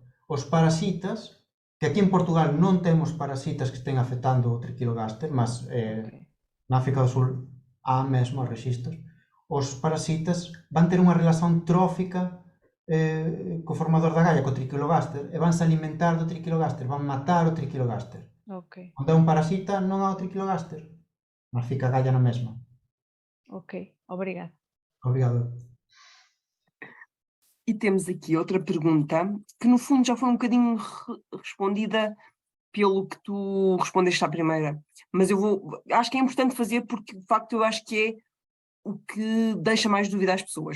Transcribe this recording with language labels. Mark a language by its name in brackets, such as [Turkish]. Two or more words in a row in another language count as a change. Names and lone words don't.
[Galician] Os parasitas, que aquí en Portugal non temos parasitas que estén afectando o triquilogaster, mas na África do Sul há mesmo rexistros, os parasitas van ter unha relación trófica co formador da galla, co triquilogaster, e vanse alimentar do triquilogaster, van matar o triquilogaster. Ok. Onde é un parasita non há o triquilogaster, mas fica a galla na mesma. [Portuguese] Ok, obrigada. Obrigado. E temos aqui outra pergunta, que no fundo já foi um bocadinho respondida pelo que tu respondeste à primeira, mas acho que é importante fazer porque de facto eu acho que é o que deixa mais dúvida às pessoas.